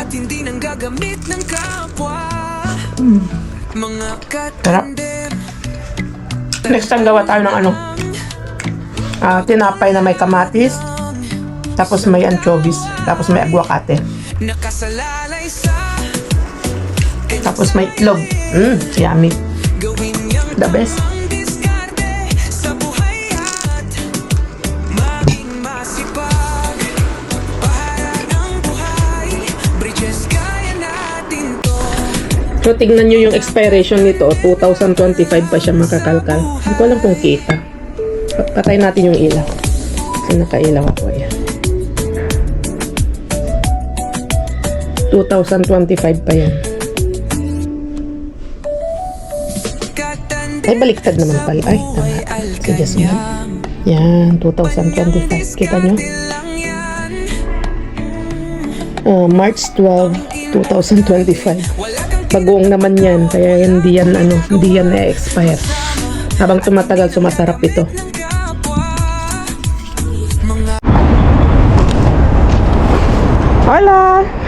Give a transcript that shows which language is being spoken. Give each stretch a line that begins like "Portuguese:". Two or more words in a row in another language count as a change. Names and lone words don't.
Filipino: Sarap. Next time gawa tayo ng tinapay na may kamatis, tapos may anchovies, tapos may aguacate, tapos may itlog.
English: Yummy. The best.
Filipino: So, tignan nyo yung expiration nito. 2025 pa siya, makakalkal. Hindi ko alam kung kita. Patay natin yung ilaw. Kasi nakailaw ako. Ayan. 2025 pa yan. Ay, baliktad naman pala. Ay, tama. Si Jasmine. Yan, 2025. Kita nyo? March 12, 2025. Bagong naman yan. Kaya hindi yan na-expire. Habang tumatagal, sumasarap ito.
Spanish: Hola!